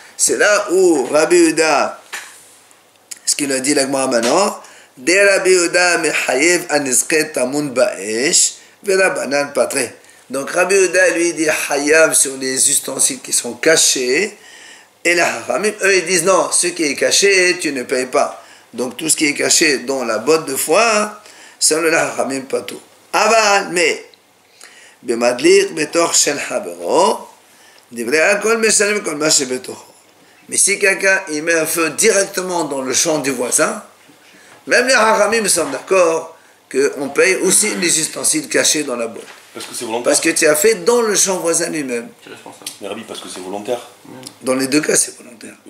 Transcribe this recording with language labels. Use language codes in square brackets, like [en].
[fr] C'est là où Rabbi Yehuda, ce qu'il a dit la Gemara maintenant, de Rabbi Yehuda [arc] mechayev anizket tamun ba'esh v'rabanan patre. [fr] Donc Rabbi Yehuda lui dit hayav sur les ustensiles qui sont cachés, et les Hachamim, eux ils disent non, ce qui est caché, tu ne payes pas. Donc tout ce qui est caché dans la botte de foin, ça le Hachamim pas tout. Aval, mais [he] במדליק בתוך של חברו, דברי הכל משלם כל מה שבתוכו. [fr] Mais si quelqu'un il met un feu directement dans le champ du voisin, même les haramim sont d'accord qu'on paye aussi les ustensiles cachés dans la boîte. Parce que c'est volontaire. Parce que tu as fait dans le champ voisin lui-même. Tu es responsable. Mais Rabbi, parce que c'est volontaire. Dans les deux cas, c'est volontaire.